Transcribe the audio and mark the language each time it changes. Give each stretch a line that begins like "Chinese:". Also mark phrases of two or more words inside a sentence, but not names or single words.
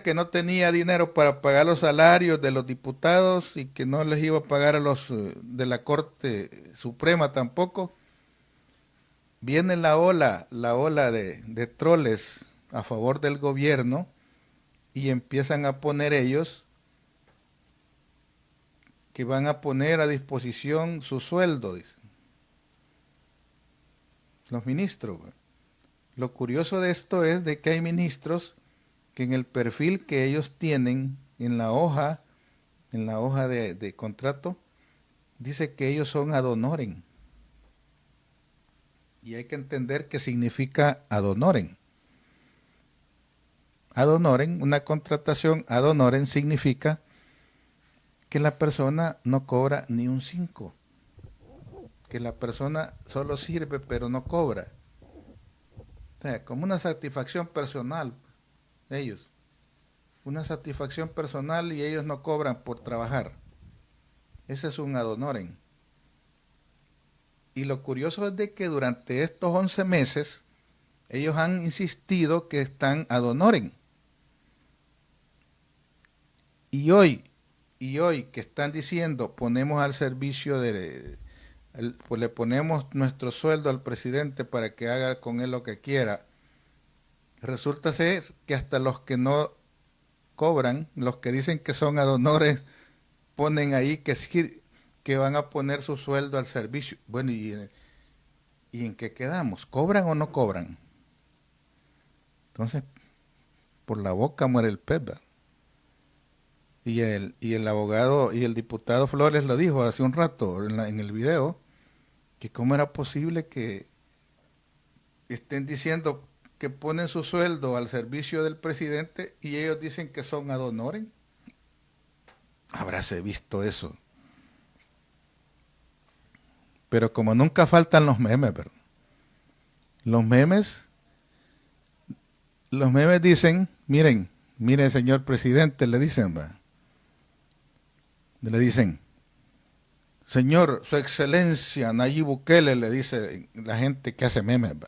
Spanish: que no tenía dinero para pagar los salarios de los diputados y que no les iba a pagar a los de la Corte Suprema tampoco, viene la ola de troles a favor del gobierno y empiezan a poner ellos que van a poner a disposición su sueldo, dicen los ministros. Lo curioso de esto es de que hay ministros que en el perfil que ellos tienen en la hoja de contrato, dice que ellos son
Latin: ad honorem.
Spanish: Y hay que entender qué significa
Latin: ad honorem. Ad honorem,
Spanish: una contratación
Latin: ad honorem
Spanish: significa que la persona no cobra ni un 5. que la persona solo sirve pero no cobra. O sea, como una satisfacción personal, ellos. Una satisfacción personal y ellos no cobran por trabajar. Ese es un
Latin: ad honorem.
Spanish: Y lo curioso es de que durante estos 11 meses ellos han insistido que están
Latin: ad honorem.
Spanish: Y hoy que están diciendo ponemos al servicio pues le ponemos nuestro sueldo al presidente para que haga con él lo que quiera, resulta ser que hasta los que no cobran, los que dicen que son
Latin: ad honorem,
Spanish: ponen ahí que van a poner su sueldo al servicio. Bueno, ¿y en qué quedamos? ¿Cobran o no cobran? Entonces, por la boca muere el pez, ¿verdad? Y el abogado y el diputado Flores lo dijo hace un rato en el video, que cómo era posible que estén diciendo que ponen su sueldo al servicio del presidente y ellos dicen que son
Latin: ad honorem.
Spanish: Habráse visto eso. Pero como nunca faltan los memes, ¿verdad? Los memes dicen, miren, señor presidente, le dicen, ¿verdad? Le dicen, señor, su excelencia, Nayib Bukele, le dice la gente que hace memes, ¿verdad?